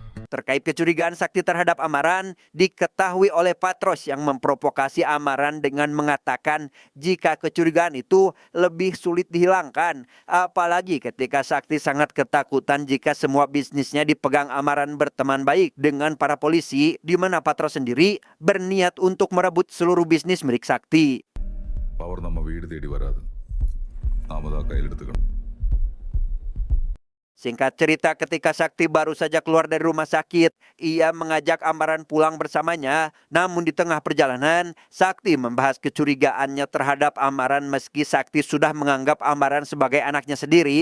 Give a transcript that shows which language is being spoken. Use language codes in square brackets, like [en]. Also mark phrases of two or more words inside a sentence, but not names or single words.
[id] terkait kecurigaan Sakti terhadap Amaran diketahui oleh Patros yang memprovokasi Amaran dengan mengatakan jika kecurigaan itu lebih sulit dihilangkan. Apalagi ketika Sakti sangat ketakutan jika semua bisnisnya dipegang Amaran berteman baik dengan para polisi, di mana Patros sendiri berniat untuk merebut seluruh bisnis milik Sakti. [ml] പവർ നമ്മ വീട് തേടി വരാതെ നാം അത് കയ്യിലെടുത്തുക്കണം. [id] Singkat cerita, ketika Sakti baru saja keluar dari rumah sakit, ia mengajak Amaran pulang bersamanya. Namun di tengah perjalanan, Sakti membahas kecurigaannya terhadap Amaran meski Sakti sudah menganggap Amaran sebagai anaknya sendiri.